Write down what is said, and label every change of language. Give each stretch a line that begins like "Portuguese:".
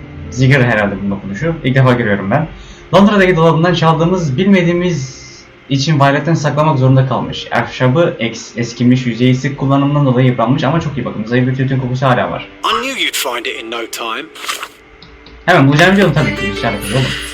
Turkish: Ziger herhalde bunun okunuşu. İlk defa görüyorum ben. Londra'daki dolabından çaldığımız bilmediğimiz için violetten saklamak zorunda kalmış. Ahşabı eskimiş, yüzeyi sık kullanımından dolayı yıpranmış ama çok iyi bakın. Zayıf bir tütün kokusu hala var.
English: I knew you'd find it in no time.
Turkish: Hemen bulacağımı biliyorum tabii ki. Sherlock Holmes oğlum.